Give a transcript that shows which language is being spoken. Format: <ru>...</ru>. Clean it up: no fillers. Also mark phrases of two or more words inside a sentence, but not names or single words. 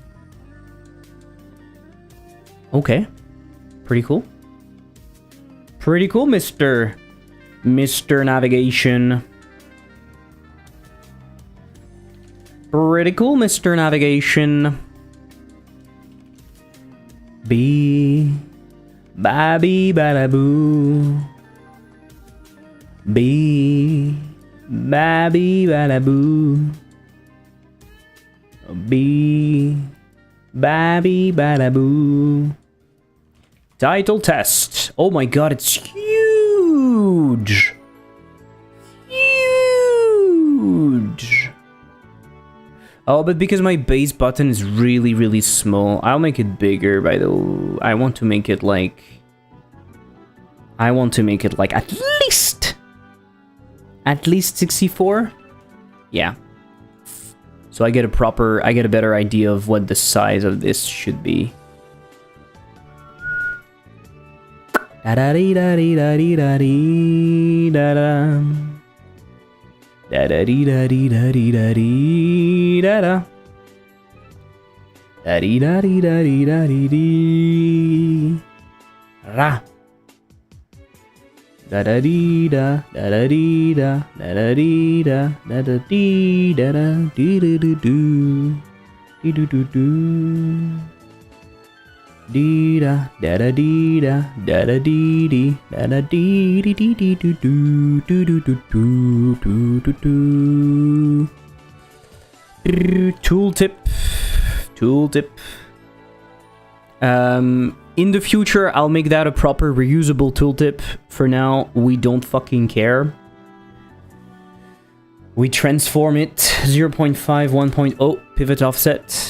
<en>Okay. Pretty cool. Pretty cool, Mr. Navigation. Pretty cool, Mr. Navigation. Bee. Babby badaboo. Bee. Babby badaboo. Bee. Babby badaboo. Title test. Oh my god, it's huge. Huge. Oh, but because my base button is really, really small, I'll make it bigger, by the way. I want to make it like at least 64. Yeah. So I get a better idea of what the size of this should be. Da da dee da dee da dee da dee da da. Da da dee da dee da dee da dee da da. Da dee da dee da dee da dee dee. Ra. Da da dee da da da dee da da da dee da da da dee da da dee do do do dee do do do dee da da da dee da da da dee dee da da dee dee dee dee do do do do do do do do. Tooltip. In the future, I'll make that a proper reusable tooltip. For now, we don't fucking care. We transform it 0.5, 1.0 pivot offset.</en>